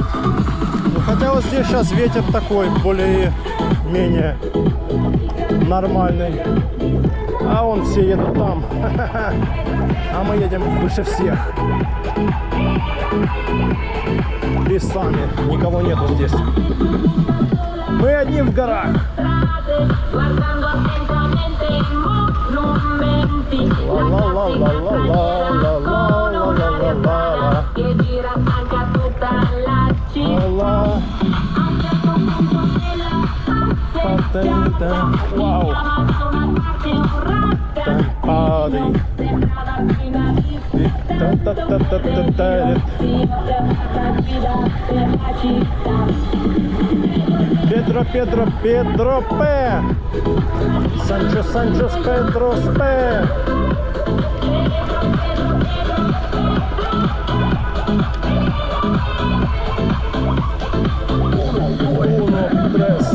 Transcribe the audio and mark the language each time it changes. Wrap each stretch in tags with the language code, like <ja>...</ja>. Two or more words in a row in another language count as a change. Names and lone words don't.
<ru>Ну, хотя вот здесь сейчас ветер такой, более-менее нормальный. А вон все едут там. А мы едем выше всех. Лесами. Никого нету здесь. Мы одни в горах. Ла-ла-ла-ла-ла-ла-ла-ла-ла-ла-ла-ла. Вау. Педро, Педро, Педро П. Санчо, Санчос, Педро П.</ru> <es>Uno, tres.</es>